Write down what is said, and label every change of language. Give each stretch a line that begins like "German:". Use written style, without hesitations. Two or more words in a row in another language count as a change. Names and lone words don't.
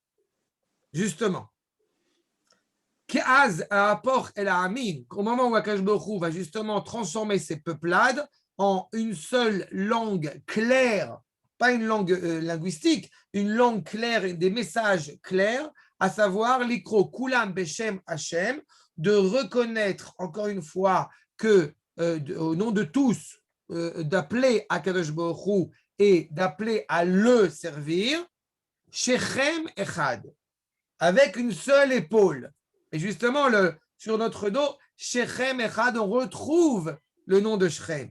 French: Justement.
Hebrew: אז אהפוך אל עמים,
French: au moment où
Hebrew: הקדוש ברוך הוא
French: va justement transformer ces peuplades en une seule langue claire, pas une langue linguistique, une langue claire et des messages clairs, à savoir
Hebrew: לקרוא כולם בשם ה,
French: de reconnaître encore une fois que au nom de tous, d'appeler
Hebrew: הקדוש ברוך הוא
French: et d'appeler à le servir,
Hebrew: שכם אחד,
French: avec une seule épaule. Et justement, sur notre dos,
Hebrew: שכם אחד,
French: on retrouve le nom de Shechem.